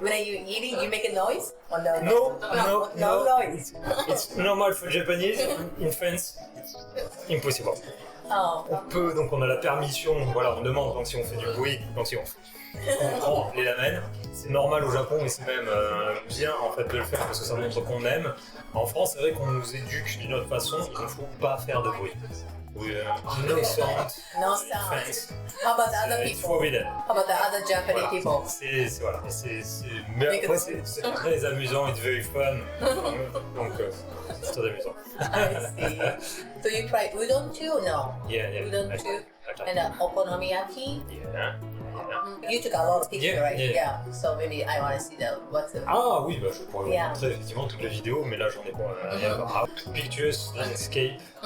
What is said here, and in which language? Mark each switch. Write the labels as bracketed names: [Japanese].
[English] When you eating, you make a noise? Or no? No noise. It's normal for Japanese. In France, impossible. Oh. [French] On a la permission, voilà, on demande quand si on fait du bruit, quand si on prend les ramen. C'est normal au Japon et c'est même bien en fait de le faire parce que ça montre qu'on aime. En France, c'est vrai qu'on nous éduque d'une autre façon, il ne faut pas faire de bruit. [English] Oui, no sound. No sound. France. How about the other It's people? forbidden. How about the other Japanese people? [French] Voilà, mais après c'est très amusant, [English] it's very fun. [French] Donc c'est très amusant. [English] I see. So you try udon too? No. Yeah. Udon too. And okonomiyaki. Yeah. You took a lot of pictures, Yeah, right? yeah. So maybe I want to see what's the. [French] Ah oui, je pourrais vous [English] Yeah. [French] montrer effectivement toutes les vidéos, mais là j'en ai pas. [English] Pictures, landscape.